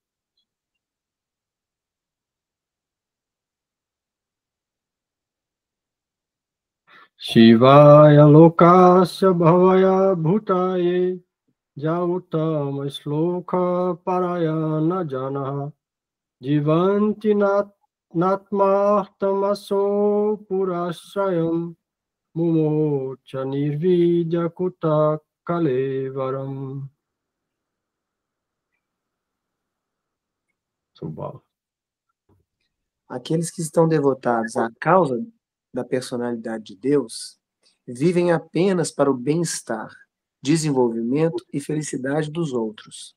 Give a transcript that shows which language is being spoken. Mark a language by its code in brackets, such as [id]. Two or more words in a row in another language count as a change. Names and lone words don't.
[sa] Shivaya lokasya bhavaya bhutaye jautama shloka parayana jana jivanti natmartamaso purashrayam mumocha nirvidya kuta kalevaram. [pt] Aqueles que estão devotados à causa da personalidade de Deus vivem apenas para o bem-estar, desenvolvimento e felicidade dos outros.